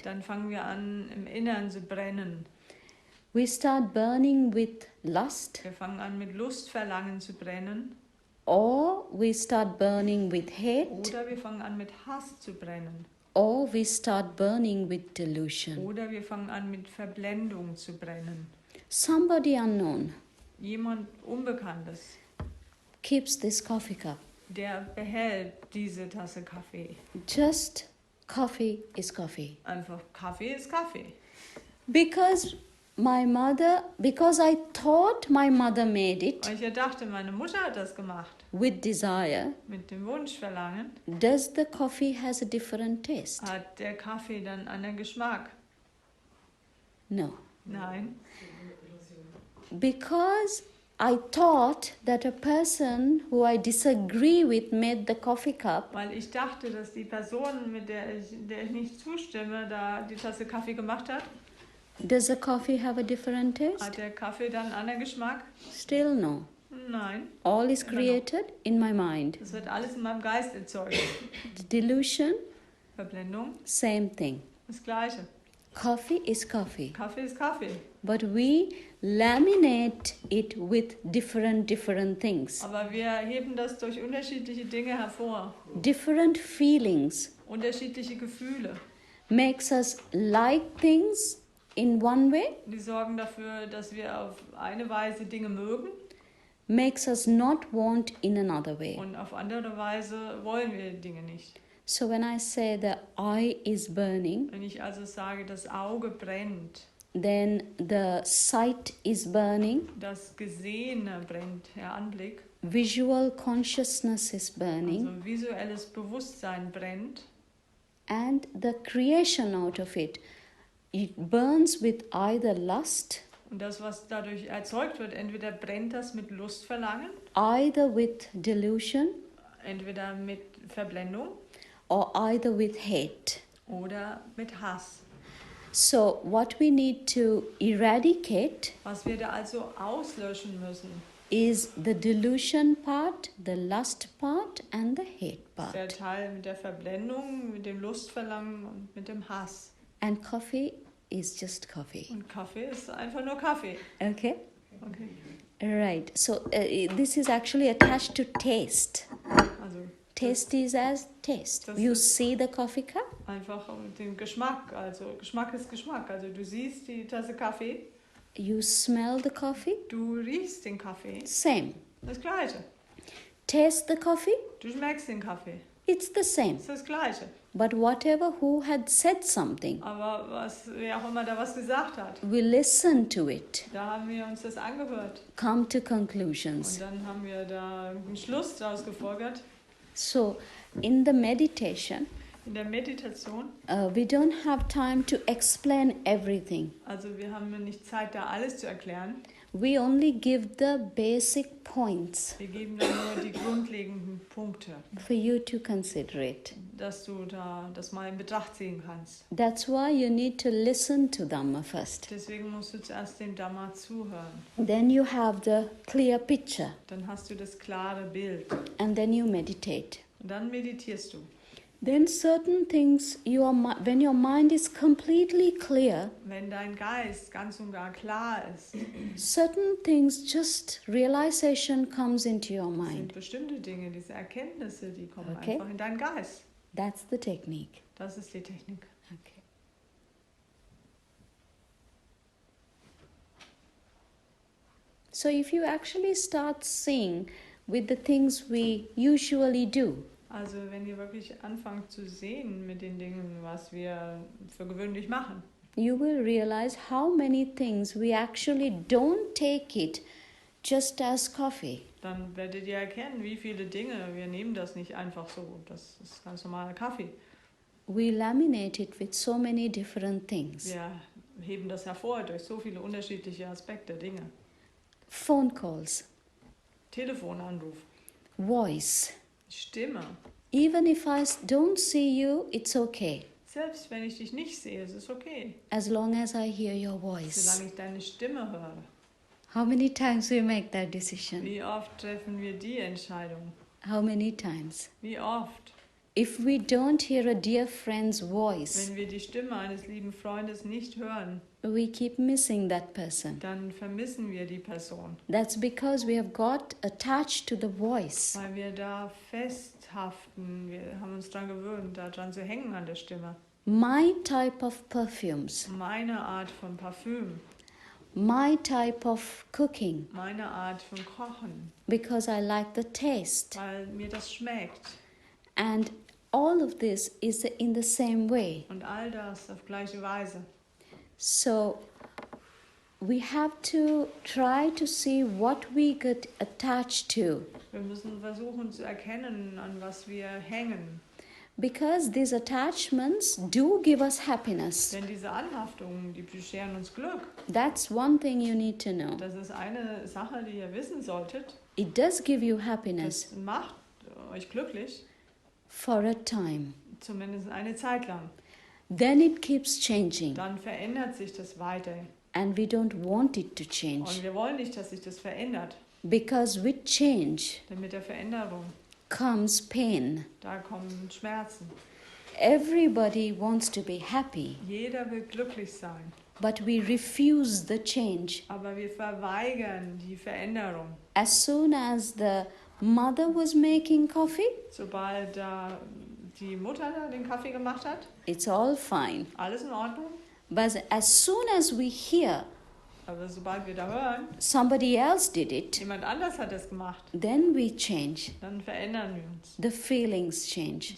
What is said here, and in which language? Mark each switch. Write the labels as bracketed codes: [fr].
[de] Dann fangen wir an, im Innern zu brennen. [en] We start burning with lust, [de] Wir fangen an, mit Lustverlangen zu brennen. [en] or we start burning with hate, [de] Oder wir fangen an, mit Hass zu brennen. [en] or we start burning with delusion. [de] Oder wir fangen an, mit Verblendung zu brennen. [en] Somebody unknown [de] Jemand Unbekanntes, [en] keeps this coffee cup. [de] der behält diese Tasse Kaffee. [en] Just coffee is coffee. [de] Einfach Kaffee ist Kaffee. [en] Because I thought my mother made it [de] Weil ich ja dachte, meine Mutter hat das gemacht. [en] with desire, [de] Mit dem Wunschverlangen [en] does the coffee has a different taste? [de] hat der Kaffee dann einen anderen Geschmack. [en] No. [de] Nein, [en] Because I thought that a person who I disagree with made the coffee cup, [de] weil ich dachte, dass die Person, mit der ich nicht zustimme, da die Tasse Kaffee gemacht hat. [en] does the coffee have a different taste? [de] Hat der Kaffee dann einen anderen Geschmack? [en] Still no. [de] Nein, [en] All is created in my mind. [de] das wird alles in meinem Geist erzeugt. [en] The delusion, [de] Verblendung, [en] same thing. [de] das Gleiche. [en] Coffee is coffee. [de] Kaffee ist Kaffee. [en] But we laminate it with different things, [de] Aber wir heben das durch unterschiedliche Dinge hervor. [en] different feelings, [de] Unterschiedliche Gefühle. [en] makes us like things in one way, [de] Die sorgen dafür, dass wir auf eine Weise Dinge mögen [en] makes us not want in another way. [de] und auf andere Weise wollen wir Dinge nicht. [en] So when I say the eye is burning, [de] Wenn ich also sage, das Auge brennt, [en] then the sight is burning, [de] das Gesehene brennt, der Anblick, [en] visual consciousness is burning, [de] also visuelles Bewusstsein brennt [en] and the creation out of it burns with either lust, [de] und das, was dadurch erzeugt wird, entweder brennt das mit Lustverlangen, [en] either with delusion, [de] entweder mit Verblendung [en] or either with hate. [de] oder mit Hass. [en] So what we need to eradicate [de] Was wir da also auslöschen müssen, [en] is the delusion part, the lust part, and the hate [de] Der [en] part. [de] Teil mit der Verblendung, mit dem Lustverlangen und mit dem Hass. [en] And coffee is just coffee. [de] Und Kaffee ist einfach nur Kaffee. [en] Okay? [de] Okay. [en] Right. So this is actually attached to taste. [de] Also [en] Taste is as taste. [de] Das [en] You [de] ist- [en] see the coffee cup, [de] einfach den Geschmack. Also Geschmack ist Geschmack. Also du siehst die Tasse Kaffee, [en] you smell the coffee, [de] du riechst den Kaffee. [en] same. [de] Das Gleiche. [en] Taste the coffee, [de] Du schmeckst den Kaffee. [en] it's the same. [de] Das ist das Gleiche. [en] But whatever who had said something, [de] Aber wer auch immer da was gesagt hat, [en] we listen to it, [de] da haben wir uns das angehört. [en] come to [de] Und [en] conclusions. [de] dann haben wir da einen Schluss daraus gefolgert. [en] So in the meditation, [de] In der Meditation, [en] we don't have time to explain everything. [de] also wir haben nicht Zeit, da alles zu erklären. [en] We only give the basic points [de] Wir geben da nur die grundlegenden Punkte, [en] for you to consider it. [de] dass du da das mal in Betracht ziehen kannst. [en] That's why you need to listen to Dhamma first. [de] Deswegen musst du zuerst dem Dhamma zuhören. [en] Then you have the clear picture, [de] Dann hast du das klare Bild. [en] and then you meditate. [de] Und dann meditierst du. [en] Then certain things, when your mind is completely clear, [de] Wenn dein Geist ganz und gar klar ist, [en] certain things, just realization comes into your [de] sind [en] mind. [de] bestimmte Dinge, diese Erkenntnisse, die kommen [en] Okay. [de] einfach in deinen Geist. [en] That's the technique. [de] Das ist die Technik. [en] Okay. So if you actually start seeing with the things we usually do, [de] Also wenn ihr wirklich anfangt zu sehen mit den Dingen, was wir für gewöhnlich machen, [en] you will realize how many things we actually don't take it just as coffee. [de] dann werdet ihr erkennen, wie viele Dinge, wir nehmen das nicht einfach so, das ist ganz normaler Kaffee. [en] We laminate it with so many different things. [de] Wir heben das hervor durch so viele unterschiedliche Aspekte, Dinge. [en] Phone calls, [de] Telefonanruf, [en] voice. [de] Stimme. [en] Even if don't see you, it's okay, [de] Selbst wenn ich dich nicht sehe, es ist okay, [en] as long as I hear your voice. [de] solange ich deine Stimme höre. [en] How many times we make that decision? [de] Wie oft treffen wir die Entscheidung? [en] How many times? [de] Wie oft? [en] If we don't hear a dear friend's voice, [de] Wenn wir die Stimme eines lieben Freundes nicht hören, [en] we keep missing that person. [de] dann vermissen wir die Person, [en] That's because we have got attached to the voice. [de] weil wir da festhaften. Wir haben uns daran gewöhnt, daran zu hängen an der Stimme. [en] My type of perfumes, [de] Meine Art von Parfüm, [en] my type of cooking, [de] meine Art von Kochen, [en] because I like the taste. [de] weil mir das schmeckt. [en] And all of this is in the same way. [de] Und all das auf gleiche Weise. [en] So we have to try to see what we get attached to, [de] Wir müssen versuchen zu erkennen, an was wir hängen. [en] because these attachments do give us happiness. [de] Denn diese Anhaftungen, die bescheren uns Glück. [en] That's one thing you need to know. [de] Das ist eine Sache, die ihr wissen solltet. [en] It does give you happiness [de] Das macht euch glücklich, [en] for a time. [de] zumindest eine Zeit lang. [en] Then it keeps changing, [de] Dann verändert sich das weiter. [en] and we don't want it to [de] Und [en] change, [de] wir wollen nicht, dass sich das verändert. [en] because with change [de] Denn mit der Veränderung, [en] comes pain. [de] da kommen Schmerzen. [en] Everybody wants to be happy, [de] Jeder will glücklich sein. [en] but we refuse the change. [de] Aber wir verweigern die Veränderung. [en] As soon as the mother was making coffee, [de] Sobald da die Mutter da den Kaffee gemacht hat, [en] it's all fine. [de] alles in Ordnung. [en] But as soon as we hear [de] Aber sobald wir da hören, [en] somebody else did it, [de] jemand anders hat das gemacht, [en] then we change. [de] dann verändern wir uns. [en] The feelings change.